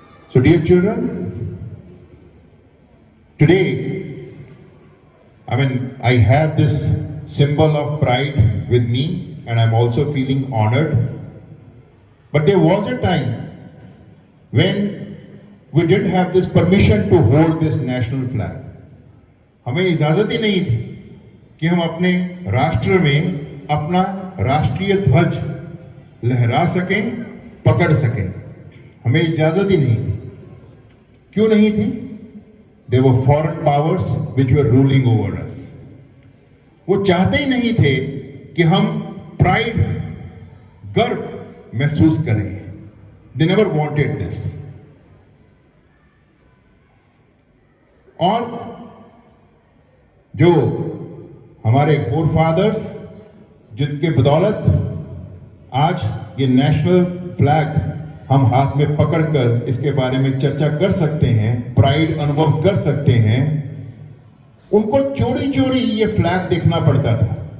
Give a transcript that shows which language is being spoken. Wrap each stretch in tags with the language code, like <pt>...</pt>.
<en>So dear children, today, I have this symbol of pride with me and I'm also feeling honored. But there was a time when we didn't have this permission to hold this national flag.</en> <hi>हमें इजाजत ही नहीं थी कि हम अपने राष्ट्र में अपना राष्ट्रीय ध्वज लहरा सकें, पकड़ सकें. हमें इजाजत ही नहीं थी. क्यों नहीं थी?</hi> <en>There were foreign powers which were ruling over us.</en> <hi>वो चाहते ही नहीं थे कि हम प्राइड, गर्व महसूस करें.</hi> <en>They never wanted this.</en> <hi>और जो हमारे फोरफादर्स जिनके बदौलत आज ये नेशनल फ्लैग हम हाथ में पकड़कर इसके बारे में चर्चा कर सकते हैं, प्राइड अनुभव कर सकते हैं, उनको चोरी चोरी ये फ्लैग देखना पड़ता था.</hi>